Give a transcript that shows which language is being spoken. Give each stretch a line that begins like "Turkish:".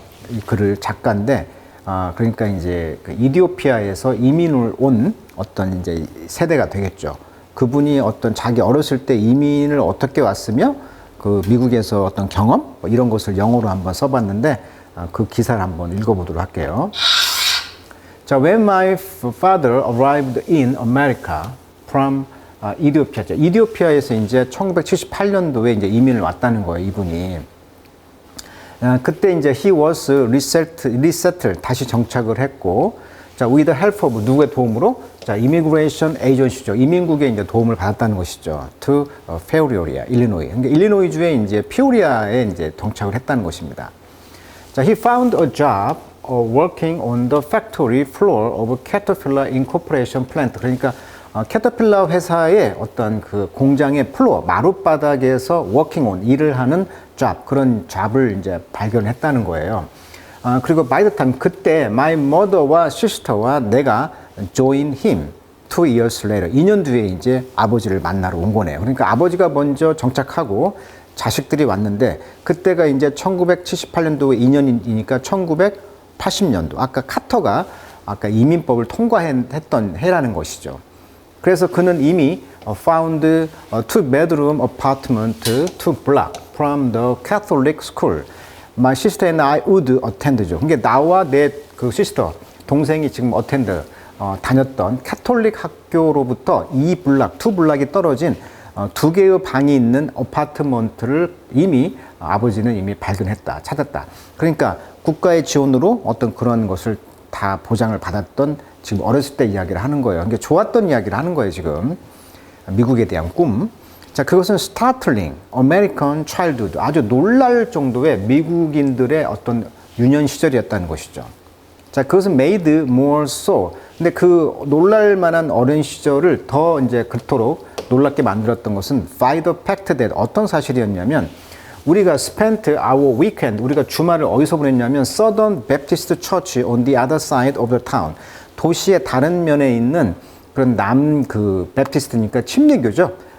Korean: 이 글을 작가인데, 그러니까 이제 그 이디오피아에서 이민을 온 어떤 이제 세대가 되겠죠. 그분이 어떤 자기 어렸을 때 이민을 어떻게 왔으며 그 미국에서 어떤 경험 뭐 이런 것을 영어로 한번 써봤는데 그 기사를 한번 읽어보도록 할게요.
English: 자, when my father arrived in America from Ethiopia.
Korean: 이디오피아에서 이제 1978년도에 이제 이민을 왔다는 거예요, 이분이. 그때 이제
English: he was resettled
Korean: 다시 정착을 했고, 자,
English: with the help of
Korean: 누구의 도움으로? 자, immigration agency죠. 이민국의 이제 도움을 받았다는 것이죠.
English: to Peoria, 일리노이.
Korean: 그러니까 일리노이주에 이제 피오리아에 이제 정착을 했다는 것입니다.
English: 자, he found a job working on the factory floor of Caterpillar Incorporation plant.
Korean: 그러니까 캐터필러 회사의 어떤 그 공장의 플로어, 마룻바닥에서
English: working on,
Korean: 일을 하는 job, 그런 job을 이제 발견했다는 거예요. 그리고
English: by the time,
Korean: 그때 my mother와 sister와 내가
English: join him 2 years later,
Korean: 2년 뒤에 이제 아버지를 만나러 온 거네요. 그러니까 아버지가 먼저 정착하고 자식들이 왔는데, 그때가 이제 1978년도에 2년이니까 1980년도. 아까 카터가 아까 이민법을 통과했던 해라는 것이죠. 그래서 그는 이미
English: found a two-bedroom apartment 2 block from the Catholic school. My sister and I would attend죠.
Korean: 그러니까 나와 내 그 시스터, 동생이 지금 다녔던 캐톨릭 학교로부터 2 블락이 떨어진 2개의 방이 있는 어파트먼트를 이미 아버지는 이미 발견했다, 찾았다. 그러니까 국가의 지원으로 어떤 그런 것을 다 보장을 받았던 지금 어렸을 때 이야기를 하는 거예요. 그러니까 좋았던 이야기를 하는 거예요, 지금. 미국에 대한 꿈.
English: 자, 그것은 startling, American childhood.
Korean: 아주 놀랄 정도의 미국인들의 어떤 유년 시절이었다는 것이죠.
English: 자, 그것은 made more so.
Korean: 근데 그 놀랄 만한 어린 시절을 더 이제 그토록 놀랍게 만들었던 것은
English: by the fact that
Korean: 어떤 사실이었냐면, 우리가
English: spent our weekend,
Korean: 우리가 주말을 어디서 보냈냐면
English: Southern Baptist Church on the other side of the town.
Korean: 도시의 다른 면에 있는 그런 베프티스트니까 침례교죠.